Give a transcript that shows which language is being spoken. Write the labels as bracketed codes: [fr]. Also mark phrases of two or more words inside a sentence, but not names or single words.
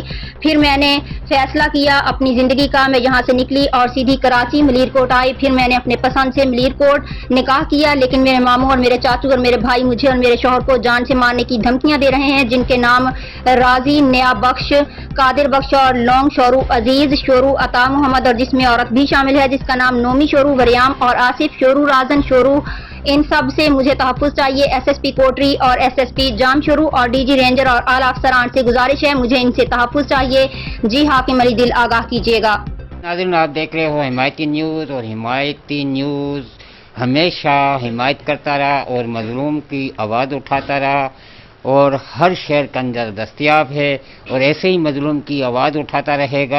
[ur] پھر میں نے فیصلہ کیا اپنی زندگی کا، میں یہاں سے نکلی اور سیدھی کراچی ملیر کوٹ آئی۔ پھر میں نے اپنے پسند سے ملیر کوٹ نکاح کیا، لیکن میرے ماموں اور میرے چاچو اور میرے بھائی مجھے اور میرے شوہر کو جان سے مارنے کی دھمکیاں دے رہے ہیں، جن کے نام راضی، نیا بخش، قادر بخش اور لونگ شورو، عزیز شورو، عطا محمد اور جس میں عورت بھی شامل ہے جس کا نام نومی شورو، وریام اور آصف شورو، رازن شورو۔ ان سب سے مجھے تحفظ چاہیے۔ SSP کوٹری اور SSP جام شورو اور DG رینجر اور اعلی افسران سے گزارش ہے، مجھے ان سے تحفظ چاہیے۔ جی حاکم علی دل آگاہ کیجیے گا۔ ناظرین، آپ دیکھ رہے ہو حمایتی نیوز، اور حمایتی نیوز ہمیشہ حمایت کرتا رہا اور مظلوم کی آواز اٹھاتا رہا اور ہر شہر کے اندر دستیاب ہے اور ایسے ہی مظلوم کی آواز اٹھاتا رہے گا۔